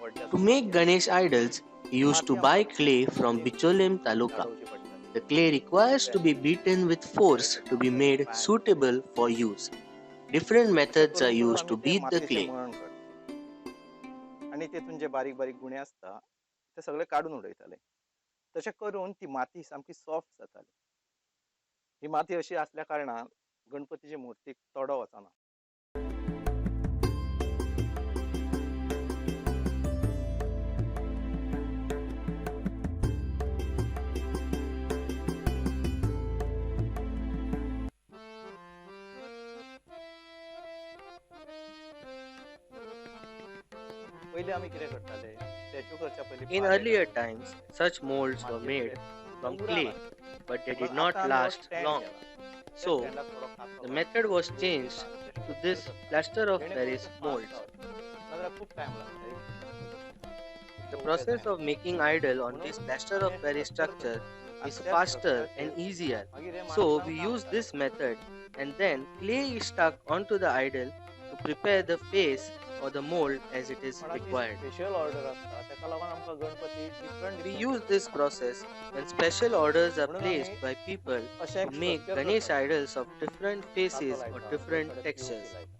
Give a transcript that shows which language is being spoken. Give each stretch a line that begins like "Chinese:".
English: To make Ganesh idols, he used to buy clay from Bicholim taluka. The clay requires to be beaten with force to be made suitable for use. Different methods are used to beat the clay.
Goan Konkani: आणि तेतून जे बारीक बारीक गुणे असता ते सगळे काढून उडयताले तशें करून ती माती सामकी सॉफ्ट जाताली. ही माती अशी असल्या कारणान गणपतीची मूर्तीक तोडो वचना. पयलीं आमी कितें करताले स्टॅच्यू करच्या पयलीं
English: In earlier times, such molds were made from clay, but they did not last long. So, the method was changed to this plaster of Paris molds.
Goan Konkani: खूप टाइम लागता.
English: The process of making idol on this plaster of Paris structure is faster and easier. So, we use this method and then clay is stuck onto the idol to prepare the face or the mold as it is required.
Goan Konkani: Special order असता ताका लागून आमकां Ganpati
English: We use this process when special orders are placed by people to make Ganesh idols of different faces or different textures.